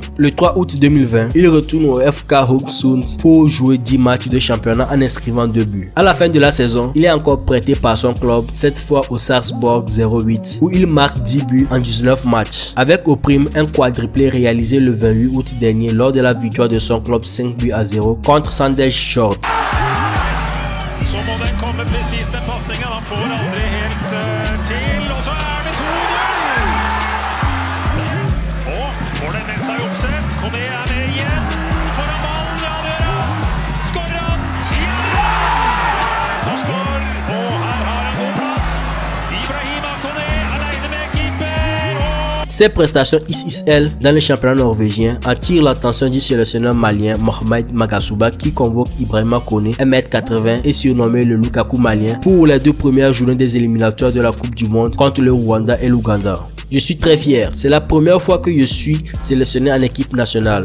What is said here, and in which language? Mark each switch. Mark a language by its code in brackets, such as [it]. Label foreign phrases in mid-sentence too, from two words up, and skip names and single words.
[fr] Le 3 août 2020, il retourne au FK Haugesund pour jouer 10 matchs de championnat en inscrivant 2 buts. À la fin de la saison, il est encore prêté par son club, cette fois au Sarpsborg 08 où il marque 10 buts en 19 matchs, avec au prime un quadruplé réalisé le 28 août dernier lors de la victoire de son club 5-0 contre Sandefjord Short. [no] Så må den komme precis den passningen, han får aldri helt til, og så det 2-0. Og får den med seg oppsett, Koné med igjen, foran ballen, ja det han, skårer han, ja! Sarpsborg, og her har han god plass, Ibrahima Koné alene med keeper, og... [fr] Ses prestations XXL dans le championnat norvégien attirent l'attention du sélectionneur malien Mohamed Magasuba qui convoque Ibrahima Koné 1m80 et surnommé le Lukaku malien pour les 2 premières journées des éliminatoires de la Coupe du Monde contre le Rwanda et l'Ouganda. Je suis très fier, c'est la première fois que je suis sélectionné en équipe nationale.